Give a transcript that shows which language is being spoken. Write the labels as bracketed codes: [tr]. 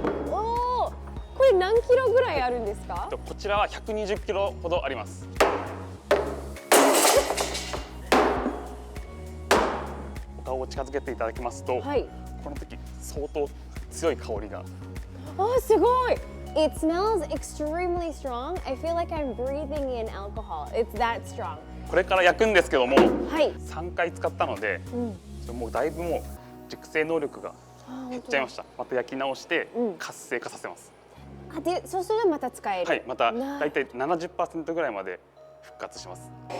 [ja] おー、これ何キロぐらいあるんですか？こちらは120キロほどあります。お顔を近づけていただきますと、はい、この時相当強い香りが。あ、すごい。 [en] It smells extremely strong. I feel like I'm breathing in alcohol. It's that strong. [ja] これから焼くんですけども、はい、 3回使ったので、もうだいぶもう熟成能力が減っちゃいました。また焼き直して活性化させます。あ、で、そうするとまた使える。はい、まただいたい 70% ぐらいまで復活します。